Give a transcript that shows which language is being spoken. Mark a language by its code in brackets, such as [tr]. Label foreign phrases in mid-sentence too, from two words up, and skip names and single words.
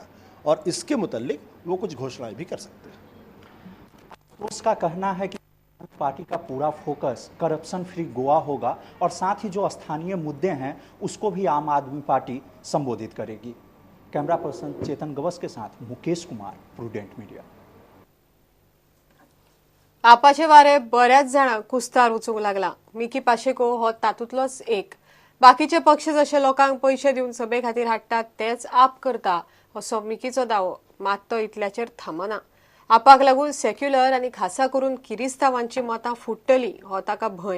[hi] और इसके मुतल्लिक वो कुछ घोषणाएं भी कर सकते हैं। तो उसका कहना है कि पार्टी का पूरा फोकस [en] corruption free [hi] गोवा होगा और साथ ही जो स्थानीय मुद्दे हैं उसको भी आम आदमी पार्टी संबोधित करेगी। [en] camera person [hi] चेतन गवस के साथ मुकेश कुमार, प्रूडेंट मीडिया। [kok] आपाचे वारे बऱ्याच जाणांक कुस्तार वचूंक लागला। मिकी पाशेको हो तातूंतलोच एक। बाकीचे पक्ष जशे लोकांक पयशे दिवन सभे खातीर हाडटात तेच आप करता असो मिकीचो दावो, मात तो इतल्याचेर थांबना। आपाक लागून सेक्युलर आनी खासा करून किरिस्तांवांची मतां फुट्टली हो ताका भंय।